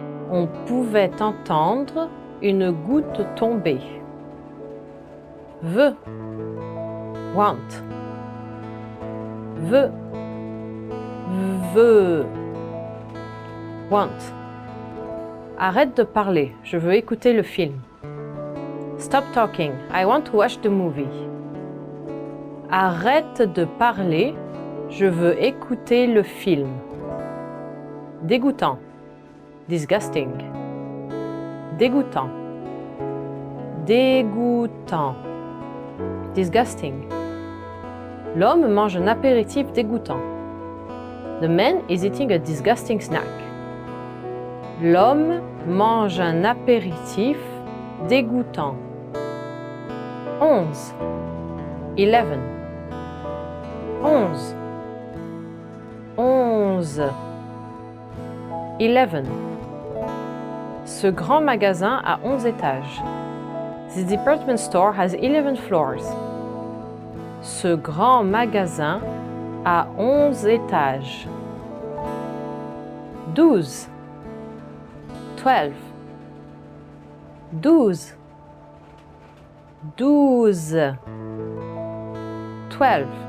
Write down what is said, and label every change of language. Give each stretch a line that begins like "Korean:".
French: On pouvait entendre une goutte tomber. Veut.
English: Want.
French: Veut. Veut. Want. Arrête de parler, je veux écouter le film.
English: Stop talking, I want to watch the movie.
French: Arrête de parler, je veux écouter le film. Dégoûtant.
English: Disgusting.
French: Dégoûtant. Dégoûtant.
English: Disgusting.
French: L'homme mange un apéritif dégoûtant.
English: The man is eating a disgusting snack.
French: L'homme mange un apéritif dégoûtant. 11. 11. 11. 11. 11. Ce grand magasin a 11 étages.
English: This department store has 11 floors.
French: Ce grand magasin a 11 étages. 12. 12. 12. 12. 12.